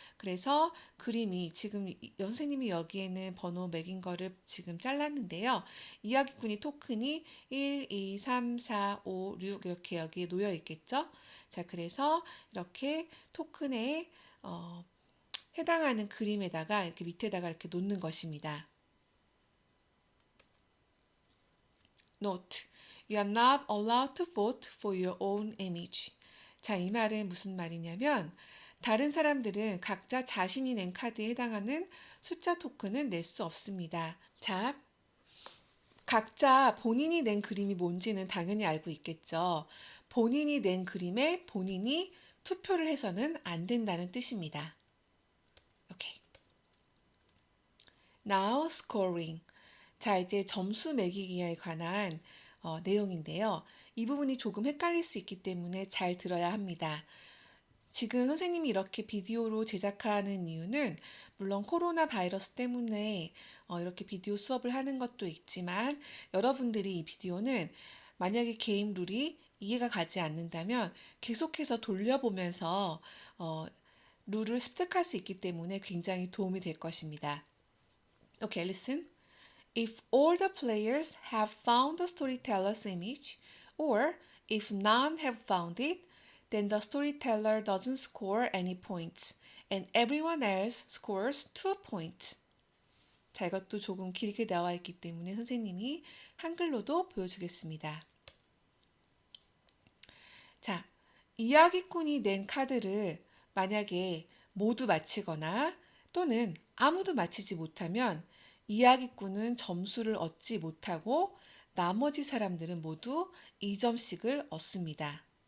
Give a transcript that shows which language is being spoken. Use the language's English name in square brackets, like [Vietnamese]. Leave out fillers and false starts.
[Korean] 그래서 그림이 지금 선생님이 여기에는 번호 매긴 거를 지금 잘랐는데요. 이야기꾼이 토큰이 1, 2, 3, 4, 5, 6 이렇게 여기에 놓여 있겠죠. 자, 그래서 이렇게 토큰에 해당하는 그림에다가 이렇게 밑에다가 이렇게 놓는 것입니다. [English] Note: You are not allowed to vote for your own image. [Korean] 자, 이 말은 무슨 말이냐면 다른 사람들은 각자 자신이 낸 카드에 해당하는 숫자 토큰은 낼 수 없습니다. 자, 각자 본인이 낸 그림이 뭔지는 당연히 알고 있겠죠. 본인이 낸 그림에 본인이 투표를 해서는 안 된다는 뜻입니다. [English] 오케이. Now scoring. [Korean] 자, 이제 점수 매기기에 관한 내용인데요. 이 부분이 조금 헷갈릴 수 있기 때문에 잘 들어야 합니다. 지금 선생님이 이렇게 비디오로 제작하는 이유는 물론 코로나 바이러스 때문에 이렇게 비디오 수업을 하는 것도 있지만 여러분들이 이 비디오는 만약에 게임 룰이 이해가 가지 않는다면 계속해서 돌려보면서 룰을 습득할 수 있기 때문에 굉장히 도움이 될 것입니다. [English] Okay, listen. If all the players have found the storyteller's image, or if none have found it, then the storyteller doesn't score any points, and everyone else scores 2 points. [Korean] 자, 이것도 조금 길게 나와 있기 때문에 선생님이 한글로도 보여주겠습니다. 자, 이야기꾼이 낸 카드를 만약에 모두 맞히거나 또는 아무도 맞히지 못하면 이야기꾼은 점수를 얻지 못하고 나머지 사람들은 모두 2점씩을 얻습니다.